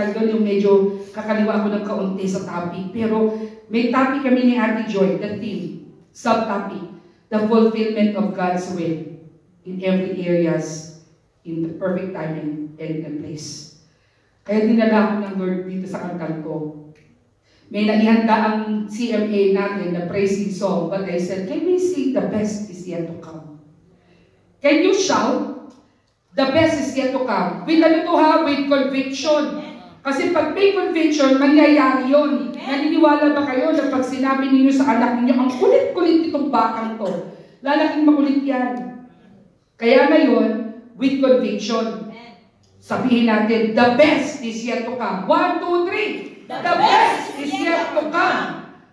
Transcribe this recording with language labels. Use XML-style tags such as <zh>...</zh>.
<tl>Yung medyo kakaliwa ako ng kaunti sa topic. Pero may topic kami ni Ate Joy,</tl> <en>the theme, subtopic. The fulfillment of God's will in every areas, in the perfect timing and place.</en> <tl>Kaya dinala ko ng Lord dito sa kantal ko. May naihanda ang CMA natin,</tl> <en>the praising song, but I said, can we sing the best is yet to come? Can you shout, the best is yet to come?</en> <tl>With ano to ha?</tl> <en>With conviction.</en> <tl>Kasi pag may conviction, mangyayari yun. Naniniwala ba kayo na pag sinabi ninyo sa anak ninyo, ang kulit-kulit itong bakang to, lalaking makulit yan. Kaya ngayon,</tl> <en>with conviction,</en> <tl>sabihin natin,</tl> <en>the best is yet to come. 1, 2, 3. The best is yet to come.</en>